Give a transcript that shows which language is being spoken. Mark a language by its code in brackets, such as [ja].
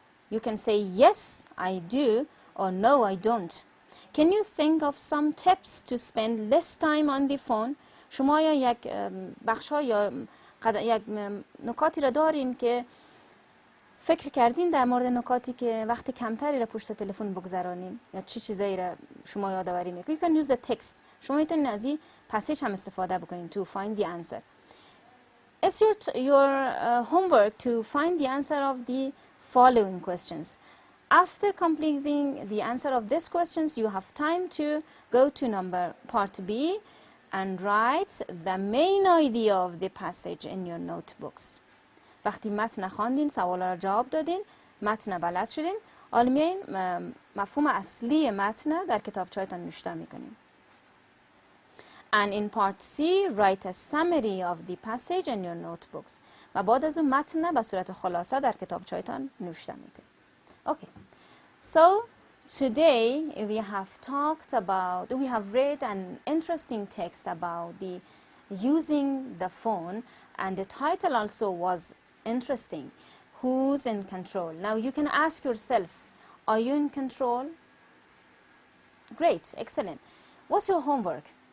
[en] You can say yes, I do, or no, I don't. Can you think of some tips to spend less time on the phone? [fa] شما یا یک بخشا یا یک نکاتی را دارین که فکر کردین در مورد نکاتی که وقت کمتری را پشت تلفن بگذرانین یا چی چیزایی را شما یادآوری میکنید. [en] You can use the text. [fa] شما میتونید از این پسیج هم استفاده بکنین [en] to find the answer. It's your homework to find the answer of the following questions. After completing the answer of these questions, you have time to go to part B and write the main idea of the passage in your notebooks. [fa] وقتی متن خواندین، سوالا را جواب دادین، متن بلد شدین، آلمین مفهوم اصلی متن در کتابچه‌تان نوشته میکنین. [en] And in part C, write a summary of the passage in your notebooks. [fa] و بعد از اون متن به صورت خلاصه در کتابچه‌تان نوشته میکنین. [en] Okay. So today we have read an interesting text about the using the phone, and the title also was interesting. Who's in control? Now you can ask yourself, are you in control? Great, excellent. What's your homework?